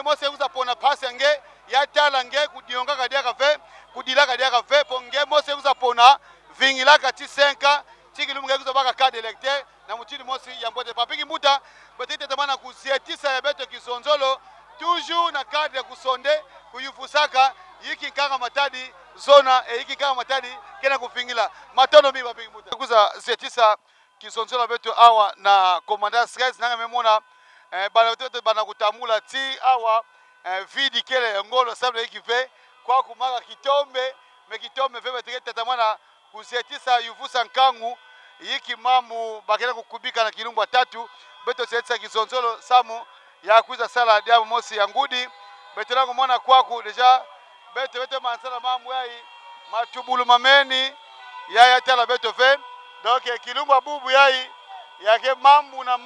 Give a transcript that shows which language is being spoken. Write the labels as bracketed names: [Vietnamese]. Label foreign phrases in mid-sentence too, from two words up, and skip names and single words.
[Kongo] mosi kuza pona pasi nge ya tala nge kudionga kadia kafe kudila kadia kafe po nge mosi kuza pona vingila kati 5 tikilumba nge kuza baka [French] carte électeur [Kongo] na mutini mosi ya mbote Papi Kimbuta betete tamana kuzietisa ya beto kizonzolo toujours na cadre kusonde kuyufusaka yiki nkanga Matadi zona yiki nkanga Matadi kena kufingila matono mi Papi Kimbuta kuza zietisa kizonzolo beto awa na commandant Stress nanga memona bana beto bana kutamula ti awa vidi kele ngolo sabla yiki ve kwa kumaka kitombe me kitombe ve betete tatamana kuzietisa yufusa nkangu yiki mamu bakena kukubika na kilumba tatu beto zietisa kizonzolo samu ya kuza sala dia mosi ya ngudi beto langu mwana kwaku deja beto mansala mamu yai matubulu mameni ya tala beto fe donc kilumba bubu yai yake mambu